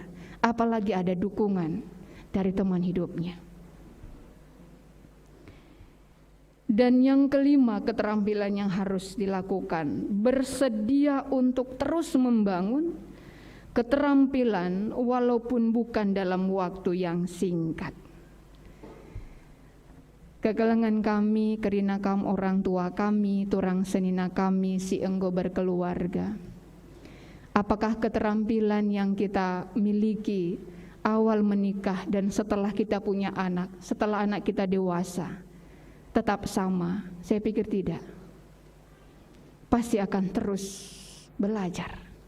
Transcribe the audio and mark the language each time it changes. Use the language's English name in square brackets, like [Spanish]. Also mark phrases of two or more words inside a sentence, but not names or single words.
[Indonesian] Apalagi ada dukungan dari teman hidupnya. Dan yang kelima, keterampilan yang harus dilakukan, bersedia untuk terus membangun keterampilan walaupun bukan dalam waktu yang singkat. [Batak Karo] Kegelengan kami, kerina kam orang tua kami, turang senina kami, si enggo berkeluarga. [Indonesian] Apakah keterampilan yang kita miliki awal menikah dan setelah kita punya anak, setelah anak kita dewasa, tetap sama? Saya pikir tidak. Pasti akan terus belajar.